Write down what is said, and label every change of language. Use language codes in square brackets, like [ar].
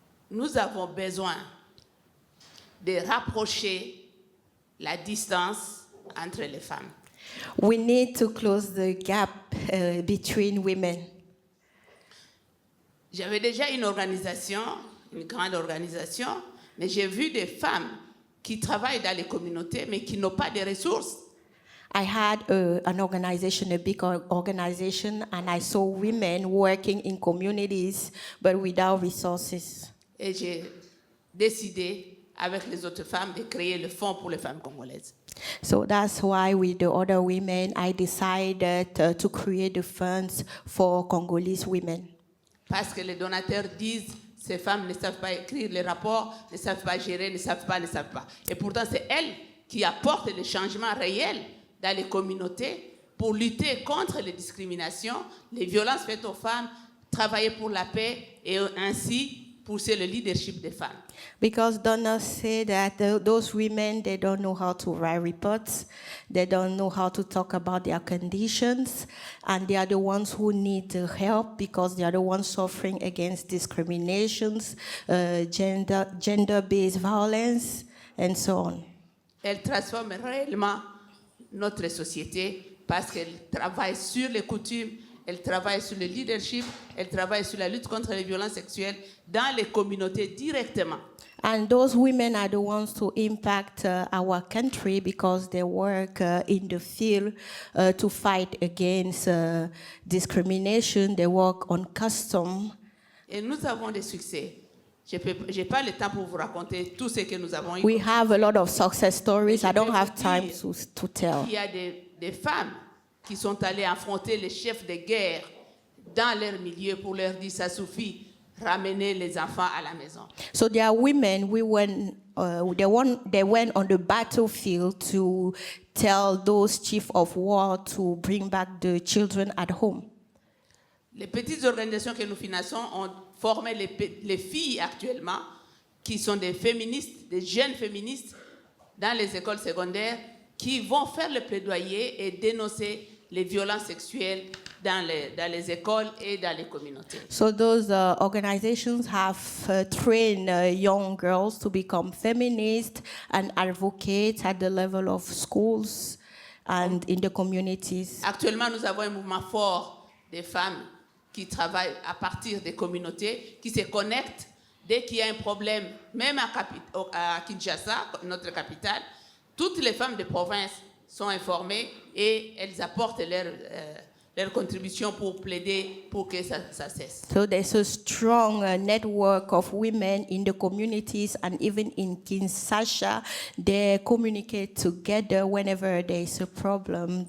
[fr] Nous avons besoin de rapprocher la distance entre les femmes. [en] We need to close the gap between women. [fr] J'avais déjà une organisation, une grande organisation, mais j'ai vu des femmes qui travaillent dans les communautés, mais qui n'ont pas de ressources. [en] I had an organization, a big organization, and I saw women working in communities, but without resources. [fr] Et j'ai décidé, avec les autres femmes, de créer le Fonds pour les femmes congolaises. [en] So that's why with the other women, I decided to create the funds for Congolese women. [fr] Parce que les donateurs disent, ces femmes ne savent pas écrire les rapports, ne savent pas gérer, ne savent pas. Et pourtant, c'est elles qui apportent les changements réels dans les communautés pour lutter contre les discriminations, les violences faites aux femmes, travailler pour la paix et ainsi pousser le leadership des femmes. [en] Because donors say that those women, they don't know how to write reports, they don't know how to talk about their conditions, and they are the ones who need help because they are the ones suffering against discriminations, gender-based violence, and so on. [fr] Elles transforment réellement notre société parce qu'elles travaillent sur les coutumes, elles travaillent sur le leadership, elles travaillent sur la lutte contre les violences sexuelles dans les communautés directement. [en] And those women are the ones to impact our country because they work in the field to fight against discrimination. They work on custom. [fr] Et nous avons des succès. Je n'ai pas le temps pour vous raconter tout ce que nous avons eu. [en] We have a lot of success stories. I don't have time to tell. [fr] Il y a des femmes qui sont allées affronter les chefs de guerre dans leur milieu pour leur dire ça suffit, ramener les enfants à la maison. [en] So there are women they went on the battlefield to tell those chiefs of war to bring back the children at home. [fr] Les petites organisations que nous finançons ont formé les filles actuellement qui sont des féministes, des jeunes féministes dans les écoles secondaires qui vont faire le plaidoyer et dénoncer les violences sexuelles dans les écoles et dans les communautés. [en] So those organizations have trained young girls to become feminists and advocates at the level of schools and in the communities. [fr] Actuellement, nous avons un mouvement fort des femmes qui travaillent à partir des communautés, qui se connectent dès qu'il y a un problème, même à Kinshasa, notre capitale. Toutes les femmes de province sont informées et elles apportent leur contribution pour plaider pour que ça cesse. [en] So there's a strong network of women in the communities, and even in Kinshasa, they communicate together whenever there's a problem.